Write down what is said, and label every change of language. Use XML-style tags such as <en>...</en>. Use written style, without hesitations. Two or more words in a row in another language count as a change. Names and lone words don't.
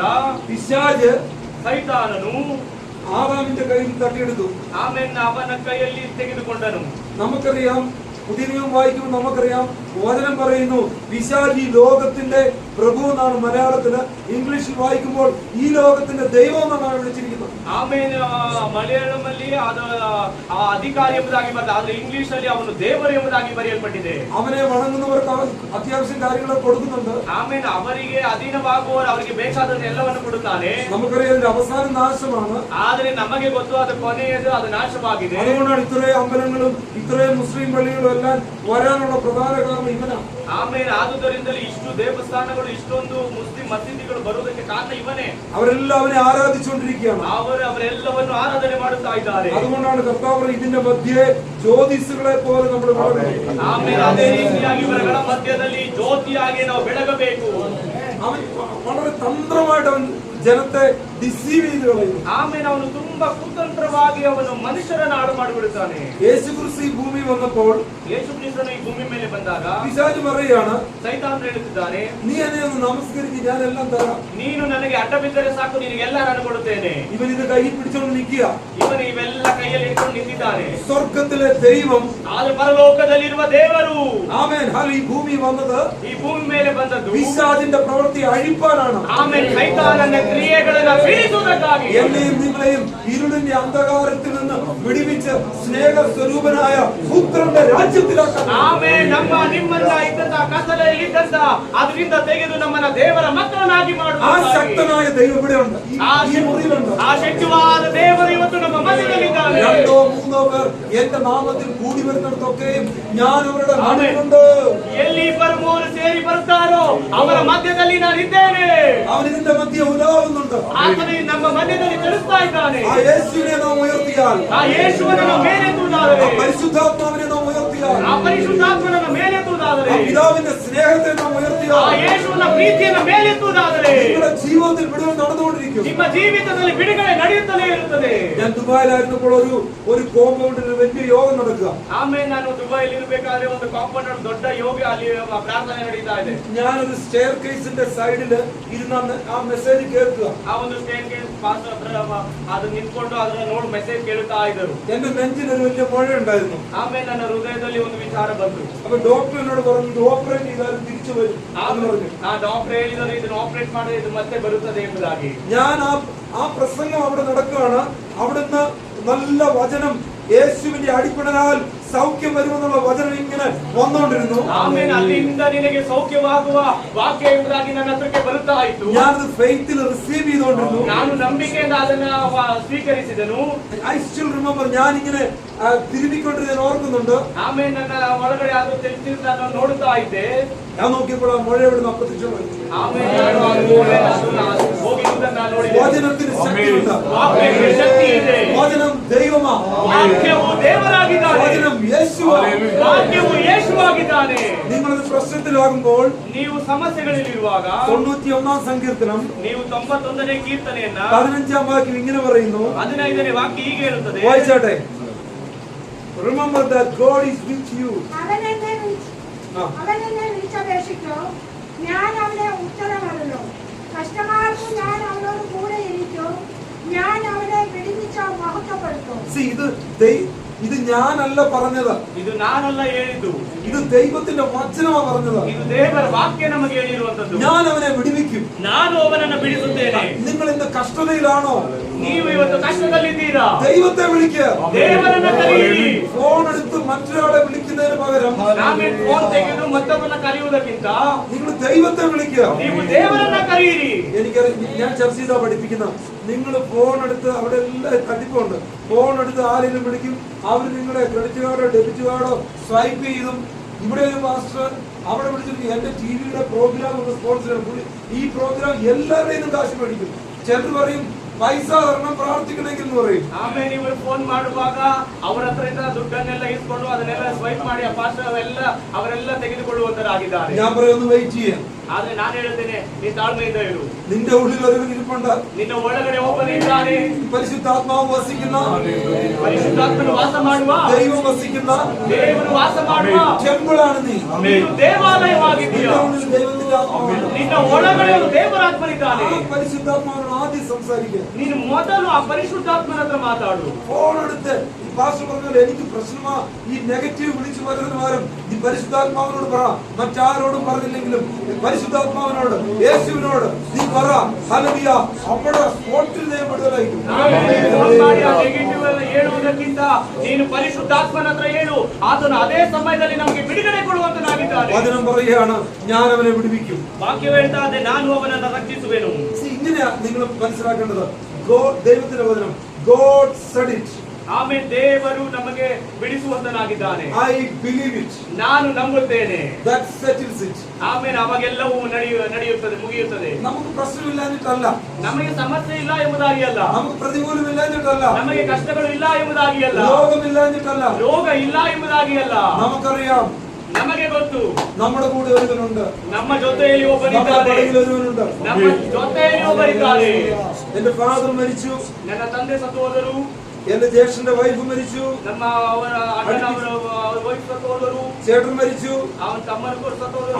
<ml>പിശാച്</ml> <kn>ಸೈತಾನನು</kn> <ml>ആദാമിന്റെ കയ്യിൽ തട്ടിയെടുത്തു.</ml> <kn>ಆಮೇಲೆ ಅವನ ಕೈಯಲ್ಲಿ ತೆಗೆದುಕೊಂಡನು.</kn> <ml>നമുക്കറിയാം, പുതിയ നിയമം വായിക്കുമ്പോൾ നമുക്കറിയാം, വചനം പറയുന്നു പിശാചി ലോകത്തിന്റെ പ്രഭു എന്നാണ് മലയാളത്തില്. ഇംഗ്ലീഷിൽ വായിക്കുമ്പോൾ ഈ ലോകത്തിന്റെ ദൈവം എന്നാണ് വിളിച്ചിരിക്കുന്നത്.</ml> <kn>ಆಮೇಲೆ ಮಲಯಾಳಂ ಅಲ್ಲಿ ಅದು ಅಧಿಕಾರಿ ಎಂಬುದಾಗಿ ಬರ್ತದೆ, ಆದ್ರೆ ಇಂಗ್ಲಿಷ್ ಅಲ್ಲಿ ಅವನು ದೇವರು ಎಂಬುದಾಗಿ ಬರೆಯಲ್ಪಟ್ಟಿದೆ.</kn> <ml>അവനെ വണങ്ങുന്നവർക്ക് അത്യാവശ്യം കാര്യങ്ങളൊക്കെ കൊടുക്കുന്നുണ്ട്.</ml> <kn>ಆಮೇಲೆ ಅವರಿಗೆ ಅಧೀನವಾಗುವವರು ಅವರಿಗೆ ಬೇಕಾದ ಎಲ್ಲವನ್ನು ಕೊಡುತ್ತಾನೆ.</kn> <ml>നമുക്കറിയാം അതിന്റെ അവസാനം നാശമാണ്.</ml> <kn>ಆದ್ರೆ ನಮಗೆ ಗೊತ್ತು ಅದು ಕೊನೆಯದು, ಅದು ನಾಶವಾಗಿದೆ.</kn> <ml>അതുകൊണ്ടാണ് ഇത്രയും അമ്പലങ്ങളും ഇത്രയും മുസ്ലിം പള്ളികളും എല്ലാം വരാനുള്ള പ്രധാന കാരണം ഇവനാണ്.</ml> <kn>ಆಮೇಲೆ ಆದುದರಿಂದಲೇ ಇಷ್ಟು ದೇವಸ್ಥಾನಗಳು, ಇಷ್ಟೊಂದು ಮುಸ್ಲಿಂ ಮಸೀದಿಗಳು ಬರುವುದಕ್ಕೆ ಕಾರಣ ಇವನೇ.</kn> <ml>അവരെല്ലാം അവനെ ആരാധിച്ചുകൊണ്ടിരിക്കുകയാണ്.</ml> <kn>ಅವರೆಲ್ಲವನ್ನು ಆರಾಧನೆ ಮಾಡುತ್ತಾ ಇದ್ದಾರೆ.</kn> <ml>അതുകൊണ്ടാണ് കർത്താവ് ഇതിന്റെ മധ്യേ ജ്യോതിസുകളെ പോലെ നമ്മൾ വളരണം.</ml> <kn>ಆಮೇಲೆ ಅದೇ ರೀತಿಯಾಗಿ ಇವರಗಳ ಮಧ್ಯದಲ್ಲಿ ಜ್ಯೋತಿಯಾಗಿ ನಾವು ಬೆಳಗಬೇಕು.</kn> <ml>അവൻ വളരെ തന്ത്രമായിട്ട് അവൻ ജനത്തെ ഡിസീവ് ചെയ്ത് കളയുന്നു.</ml> <kn>ಆಮೇಲೆ ಅವನು ತುಂಬಾ ಕುತಂತ್ರವಾಗಿ ಅವನು ಮನುಷ್ಯರನ್ನು ಹಾಳು ಮಾಡಿಬಿಡುತ್ತಾನೆ.</kn> <ml>യേശുക്രിസ്തു ഈ ഭൂമി വന്നപ്പോൾ,</ml> <kn>ಯೇಸು ಕ್ರಿಸ್ತನು ಈ ಭೂಮಿ ಮೇಲೆ ಬಂದಾಗ</kn> <ml>പിശാച് പറയുകയാണ്,</ml> <kn>ಸೈತಾನ್ ಹೇಳುತ್ತಿದ್ದಾನೆ,</kn> <ml>നീ എന്നെ ഒന്ന് നമസ്കരിച്ച് ഞാൻ എല്ലാം തരാം.</ml> <kn>ನೀನು ನನಗೆ ಅಡ್ಡ ಬಿದ್ದರೆ ಸಾಕು, ನಿನಗೆಲ್ಲ ನಾನು ಕೊಡುತ್ತೇನೆ.</kn> <ml>ഇവൻ ഇത് കയ്യിൽ പിടിച്ചോണ്ട് നിൽക്കുക.</ml> <kn>ಇವನು ಇವೆಲ್ಲ ಕೈಯಲ್ಲಿ ಇಟ್ಕೊಂಡು ನಿಂತಿದ್ದಾನೆ.</kn> <ml>സ്വർഗത്തിലെ ദൈവം,</ml> <kn>ಆದ್ರೆ ಪರಲೋಕದಲ್ಲಿರುವ ದೇವರು,</kn> <ml>ആമേൻ, ഈ ഭൂമി വന്നത്</ml> <kn>ಈ ಭೂಮಿ ಮೇಲೆ ಬಂದದ್ದು</kn> <ml>പിശാചിന്റെ പ്രവൃത്തി അഴിപ്പാനാണ്.</ml> <kn>ಆಮೇಲೆ ಸೈತಾನನ ಕ್ರಿಯೆಗಳನ್ನು ಬಿಡಿಸುವುದಕ್ಕಾಗಿ,</kn> <ml>എന്നെയും നിങ്ങളെയും ഇരുളിന്റെ അന്ധകാരത്തിൽ നിന്ന് വിടുവിച്ച് സ്നേഹ സ്വരൂപനായ പുത്രന്റെ രാജ്യത്തിലാക്കാൻ.</ml> <kn>ಆಮೇಲೆ ನಿಮ್ಮನ್ನ ಇದ್ದಂತ ಕತ್ತಲೆಯಲ್ಲಿ ಇದ್ದಂತ ಅದರಿಂದ ತೆಗೆದು ನಮ್ಮನ್ನ ದೇವರ ಮಕ್ಕಳನ್ನಾಗಿ</kn> <ml>ആ</ml> <kn>ಮಾಡುವ</kn> <ml>ശക്തനായ ദൈവം ഇവിടെയുണ്ട്, ഈ മുറിയിലുണ്ട്.</ml> <kn>ಆ ಶಕ್ತಿವಾದ ದೇವರು ಇವತ್ತು ನಮ್ಮ ಮಧ್ಯದಲ್ಲಿದ್ದಾನೆ.</kn> <ml>2-3 പേർ എന്റെ നാമത്തിൽ കൂടി വരുന്നിടത്തൊക്കെയും ഞാൻ അവരുടെ നടുവിലുണ്ട്.</ml> <kn>ಎಲ್ಲಿ ಮೂರು ಸೇರಿ ಬರ್ತಾರೋ ಅವರ ಮಧ್ಯದಲ್ಲಿ ನಾನು ಇದ್ದೇನೆ.</kn> <ml>അവൻ ഇതിന്റെ മധ്യ ഉലാവുന്നുണ്ട്.</ml> <kn>ಆತನು ನಮ್ಮ ಮಧ್ಯದಲ್ಲಿ ಚಲಿಸ್ತಾ ಇದ್ದಾನೆ.</kn> <ml>ആ യേശുവിനെ നാം ഉയർത്തിയാൽ,</ml> <kn>ಆ ಯೇಸುವನ್ನು ನಾವು ಮೇಲೆತ್ತುವುದಾದರೆ,</kn> <ml>പരിശുദ്ധാത്മാവിനെ നാം ഉയർത്തിയാൽ, ഉയർത്തിയാൽ,</ml> <kn>ಆ ಪರಿಶುದ್ಧಾತ್ಮನನ್ನು ಮೇಲೆತ್ತುವುದಾದರೆ,</kn> <ml>ആ പിതാവിന്റെ സ്നേഹത്തെ നാം</ml> <kn>ಆ</kn> <ml>ഉയർത്തിയാൽ,</ml> <kn>ಯೇಸುವಿನ ಪ್ರೀತಿಯನ್ನು ಮೇಲೆತ್ತುವುದಾದರೆ</kn> <ml>നിങ്ങളുടെ ജീവിതത്തിൽ വിടുതൽ നടന്നുകൊണ്ടിരിക്കും.</ml> <kn>ನಿಮ್ಮ ಜೀವಿತದಲ್ಲಿ ಬಿಡುಗಡೆ ನಡೆಯುತ್ತಲೇ ಇರುತ್ತದೆ.</kn> <ml>ഞാൻ ദുബായിലായിരുന്നപ്പോൾ ഒരു കോമ്പൗണ്ടിൽ ഒരു വലിയ യോഗം നടക്കുക.</ml> <kn>ಆಮೇಲೆ ನಾನು ದುಬೈಲಿ ಇರಬೇಕಾದ್ರೆ ಒಂದು ಕಾಂಪೌಂಡ್ ದೊಡ್ಡ ಯೋಗ ಅಲ್ಲಿ ಪ್ರಾರ್ಥನೆ ನಡೀತಾ ಇದೆ.</kn> <ml>ഞാനൊരു സ്റ്റെയർ കേസിന്റെ സൈഡില് ഇരുന്ന് ആ മെസ്സേജ് കേൾക്കുക.</ml> <kn>ಆ ಒಂದು</kn> <en>stage pastor</en> <kn>ಅದು ನಿಂತ್ಕೊಂಡು ಅದನ್ನ ನೋಡಿ ಮೆಸೇಜ್ ಕೇಳುತ್ತಾ ಇದ್ದರು.</kn> <ml>എന്റെ നെഞ്ചിൽ ഒരു വലിയ മുഴ ഉണ്ടായിരുന്നു.</ml> <kn>ಆಮೇಲೆ ನನ್ನ ಹೃದಯದಲ್ಲಿ ಒಂದು ವಿಚಾರ ಬಂತು.</kn> <ml>അപ്പൊ ഡോക്ടർ എന്നോട് പറഞ്ഞു, ഇത് ഓപ്പറേറ്റ് ചെയ്താലും തിരിച്ചു വരും എന്ന് പറഞ്ഞു.</ml> <kn>ಆ ಡಾಕ್ಟರ್ ಹೇಳಿದರು ಇದನ್ನು ಆಪರೇಟ್ ಮಾಡಿದ್ರೆ ಇದು ಮತ್ತೆ ಬರುತ್ತದೆ ಎಂಬುದಾಗಿ.</kn> <ml>ഞാൻ ആ പ്രസംഗം അവിടെ നടക്കുകയാണ്. അവിടുന്ന് നല്ല വചനം, യേശുവിന്റെ അടിപ്പിണരാൽ സൗഖ്യം വരുമെന്നുള്ള വചനം ഇങ്ങനെ വന്നുകൊണ്ടിരുന്നു.</ml> <kn>ಆಮೇಲೆ ಅಲ್ಲಿಂದ ನಿನಗೆ ಸೌಖ್ಯವಾಗುವ ವಾಕ್ಯ ಎಂಬುದಾಗಿ ನನ್ನ ಹತ್ರಕ್ಕೆ ಬರುತ್ತಾ ಇತ್ತು.</kn> <ml>ഞാനത്</ml> <en>faith receive</en> <ml>ചെയ്തുകൊണ്ടിരുന്നു.</ml> <kn>ನಾನು ನಂಬಿಕೆಯಿಂದ ಅದನ್ನ ಸ್ವೀಕರಿಸಿದನು.</kn> <en>I still remember,</en> <ml>ഞാൻ ഇങ്ങനെ തിരുമിക്കൊണ്ടിരുന്ന ഓർക്കുന്നുണ്ട്.</ml> <kn>ಆಮೇಲೆ ನನ್ನ ಒಳಗಡೆ ಅದು ತಿಳಿಸಿದ ನಾನು ನೋಡುತ್ತಾ ಇದ್ದೆ.</kn> <ml>ഞാൻ നോക്കിയപ്പോൾ ആ മുഴ ഇവിടുന്ന് അപ്രത്യക്ഷമായി.</ml> <kn>ಆಮೇಲೆ ನಾನು ಆ ಮೂಲೆಯನ್ನು ಹೋಗಿರುವುದನ್ನು ನೋಡಿದೆ.</kn> <ml>വചനത്തിന് ശക്തിയുണ്ട്.</ml> <kn>ವಾಕ್ಯಕ್ಕೆ ಶಕ್ತಿ ಇದೆ.</kn> <ml>വചനം ദൈവമാ.</ml> <kn>ವಾಕ್ಯವು ದೇವರಾಗಿದ್ದಾನೆ.</kn> <ml>വചനം യേശുവാണ്.</ml> <kn>ವಾಕ್ಯವು ಯೇಸುವಾಗಿದ್ದಾನೆ.</kn> <ml>നിങ്ങളൊരു പ്രശ്നത്തിലാകുമ്പോൾ</ml> <kn>ನೀವು ಸಮಸ್ಯೆಗಳಲ್ಲಿರುವಾಗ</kn> <ml>91 സങ്കീർത്തനം</ml> <kn>ನೀವು 91ನೇ ಕೀರ್ತನೆಯನ್ನ</kn> <ml>15 വാക്യം ഇങ്ങനെ പറയുന്നു.</ml> <kn>15ನೇ ವಾಕ್ಯ ಹೀಗೆ ಹೇಳುತ್ತದೆ.</kn> <ml>വായിച്ചാട്ടെ.</ml> <en>Remember that God is with you.</en> <ml>അവൻ എന്നെ വിളിച്ചപേക്ഷിച്ചു, ഞാൻ അവനെ ഉത്തരമരുളു. കഷ്ടകാലത്ത് ഞാൻ അവനോട് കൂടെ ഇരിക്കും, ഞാൻ അവനെ വിടുവിച്ച് മഹത്വപ്പെടുത്തും. ഇത് ഞാനല്ല പറഞ്ഞത്,</ml> <kn>ಇದು ನಾನಲ್ಲ ಹೇಳಿದ್ದು,</kn> <ml>ഇത് ദൈവത്തിന്റെ വചനമാണ് പറഞ്ഞത്.</ml> <kn>ಇದು ದೇವರ ವಾಕ್ಯ ನಮಗೆ ಹೇಳಿರುವಂತದ್ದು.</kn> <ml>ഞാൻ അവനെ വിടുവിക്കും,</ml> <kn>ನಾನು ಅವನನ್ನು ಬಿಡಿಸುತ್ತೇನೆ.</kn> <ml>നിങ്ങൾ ഇന്ന് കഷ്ടതയിലാണോ?</ml> <kn>ನೀವು ಇವತ್ತು ಕಷ್ಟದಲ್ಲಿದ್ದೀರಾ?</kn> <ml>ദൈവത്തെ വിളിക്കുക.</ml> <kn>ದೇವರನ್ನ ಕರೆಯಿರಿ.</kn> <ml>ഫോൺ എടുത്ത് മറ്റൊരാളെ വിളിക്കുന്നതിന് പകരം</ml> <kn>ನಾವೇ ಫೋನ್ ತೆಗೆದು ಮತ್ತೊಬ್ಬರನ್ನ ಕರೆಯುವುದಕ್ಕಿಂತ</kn> <ml>നിങ്ങൾ ദൈവത്തെ വിളിക്കുക.</ml> <kn>ನೀವು ದೇವರನ್ನ ಕರೆಯಿರಿ.</kn> <ml>ഞാൻ ചർച്ച ചെയ്താ പഠിപ്പിക്കുന്ന, നിങ്ങൾ ഫോൺ എടുത്ത് അവിടെ എല്ലാം തട്ടിപ്പുണ്ട്. ഫോൺ എടുത്ത് ആരെങ്കിലും വിളിക്കും, അവർ നിങ്ങളുടെ</ml> <en>credit card debit card</en> <ml>സ്വൈപ്പ് ചെയ്തും. ഇവിടെ ഒരു മാസ്റ്റർ അവിടെ വിളിച്ചിട്ട് എന്റെ</ml> <en>TV program</en> <ml>ഒന്ന് സ്പോൺസർ ചെയ്യണം, ഈ പ്രോഗ്രാം എല്ലാവരുടെയും കാശ് മേടിക്കും. ചിലർ പറയും പൈസ തരണം പ്രാർത്ഥിക്കണമെങ്കിൽ എന്ന് പറയും.</ml> <kn>ಆಮೇಲೆ ನೀವು ಫೋನ್ ಮಾಡುವಾಗ ಅವರ ಹತ್ರ ದುಡ್ಡನ್ನೆಲ್ಲ ಇಸ್ಕೊಂಡು ಅದನ್ನೆಲ್ಲ ಸ್ವೈಪ್ ಮಾಡಿ ಆ ಪಾಸ್ಟರ್ ಅವರೆಲ್ಲ ತೆಗೆದುಕೊಳ್ಳುವಂತರಾಗಿದ್ದಾರೆ.</kn> <ml>ഞാൻ പറയുന്നു വെയിറ്റ് ചെയ്യാം.</ml> <kn>ಆದ್ರೆ ನಾನು ಹೇಳ್ತೇನೆ, ನೀ ತಾಳ್ಮೆಯಿಂದ ಇರು.</kn> <ml>നിന്റെ ഉള്ളിൽ ഒരുവൻ ഇരിപ്പുണ്ട്.</ml> <kn>ನಿನ್ನ ಒಳಗಡೆ ಒಬ್ಬನಿದ್ದಾನೆ.</kn> <ml>പരിശുദ്ധാത്മാവ് വസിക്കുന്ന,</ml> <kn>ಪರಿಶುದ್ಧಾತ್ಮನು ವಾಸ ಮಾಡುವ,</kn> <ml>ദൈവം വസിക്കുന്ന,</ml> <kn>ದೇವರು ವಾಸ ಮಾಡುವ</kn> <ml>ടെമ്പിളാണ് നീ.</ml> <kn>ನೀನು ದೇವಾಲಯವಾಗಿದ್ದೀಯ.</kn> <ml>ദൈവത്തിന്റെ ആത്മാവാണ്.</ml> <kn>ನಿನ್ನ ಒಳಗಡೆ ಒಂದು ದೇವರಾತ್ಮನಿದ್ದಾನೆ.</kn> <ml>ആ പരിശുദ്ധാത്മാവിനോട് ആദ്യം സംസാരിക്കുക.</ml> <kn>ನೀನು ಮೊದಲು ಆ ಪರಿಶುದ್ಧಾತ್ಮನ ಹತ್ರ ಮಾತಾಡು.</kn> <ml>ഫോൺ എടുത്ത് പാസ്റ്റർ പറഞ്ഞല്ലോ, എനിക്ക് പ്രശ്നമാ ഈ നെഗറ്റീവ് വിളിച്ചു വരുന്നതിന് പകരം ഈ പരിശുദ്ധാത്മാവിനോട് പറ. മറ്റാരോടും പറഞ്ഞില്ലെങ്കിലും പരിശുദ്ധാത്മാവിനോട്, യേശുവിനോട് നീ പറ. ഹല്ലേലൂയ. അവിടെ സ്പോട്ടിൽ ദൈവപ്പെടുതലായിരിക്കും.</ml> <kn>ನೆಗೆಟಿವ್ ಎಲ್ಲ ಹೇಳುವುದಕ್ಕಿಂತ ನೀನು ಪರಿಶುದ್ಧಾತ್ಮನ ಹತ್ರ ಹೇಳು. ಆತನು ಅದೇ ಸಮಯದಲ್ಲಿ ನಮಗೆ ಬಿಡುಗಡೆ ಕೊಡುವಂತನಾಗಿದ್ದಾನೆ.</kn> <ml>വചനം പറയുകയാണ്, ഞാൻ അവനെ വിടുവിക്കും.</ml> <kn>ವಾಕ್ಯ ಹೇಳ್ತಾ ಇದೆ, ನಾನು ಅವನನ್ನು ರಕ್ಷಿಸುವೆನು.</kn> <ml>ഇങ്ങനെയാ നിങ്ങൾ മനസ്സിലാക്കേണ്ടത്. ദൈവത്തിന്റെ വചനം,</ml> <en>God said it.</en> <kn>ಆಮೇಲೆ ದೇವರು ನಮಗೆ ಬಿಡಿಸುವಂತನಾಗಿದ್ದಾನೆ.</kn> <en>I believe it.</en> <kn>ನಾನು ನಂಬುತ್ತೇನೆ.</kn> <en>That settles it.</en> <kn>ಆಮೇಲೆ ಅವಾಗೆಲ್ಲವೂ ನಡೆಯುತ್ತದೆ, ಮುಗಿಯುತ್ತದೆ.</kn> <ml>നമുക്ക് പ്രശ്നമില്ലാഞ്ഞിട്ടല്ല,</ml> <kn>ನಮಗೆ ಸಮಸ್ಯೆ ಇಲ್ಲ ಎಂಬುದಾಗಿ ಅಲ್ಲ,</kn> <ml>നമുക്ക് പ്രതികൂലമില്ലാഞ്ഞിട്ടല്ല,</ml> <kn>ನಮಗೆ ಕಷ್ಟಗಳು ಇಲ್ಲ ಎಂಬುದಾಗಿ ಅಲ್ಲ,</kn> <ml>രോഗമില്ലാഞ്ഞിട്ടല്ല,</ml> <kn>ರೋಗ ಇಲ್ಲ ಎಂಬುದಾಗಿ ಅಲ್ಲ.</kn> <ml>നമുക്കറിയാം</ml> <kn>ನಮಗೆ ಗೊತ್ತು</kn> <ml>നമ്മുടെ കൂടെ ഒരുവനുണ്ട്,</ml> <kn>ನಮ್ಮ ಜೊತೆಯಲ್ಲಿ</kn> <ml>നമ്മുടെ</ml> <kn>ಒಬ್ಬನಿದ್ದಾನೆ.</kn> <ml>പടയിൽ ഒരുവനുണ്ട്.</ml> <kn>ನಮ್ಮ ಜೊತೆಯಲ್ಲಿ ಒಬ್ಬರಿದ್ದಾರೆ.</kn> <ml>എന്റെ ഫാദർ മരിച്ചു,</ml> <kn>ನನ್ನ ತಂದೆ ಸತ್ತು ಹೋದರು.</kn> <ml>എന്റെ ജ്യേഷ്ഠന്റെ വൈഫ് മരിച്ചു,</ml> <kn>ನಮ್ಮ ಅವರ ಅಣ್ಣನ ಅವರ ವೈಫ್ ಸತ್ತು ಹೋದರು.</kn> <ml>ചേട്ടൻ മരിച്ചു,</ml> <kn>ಅವನ ತಮ್ಮನ ಕೂಡ ಸತ್ತು ಹೋದರು.</kn>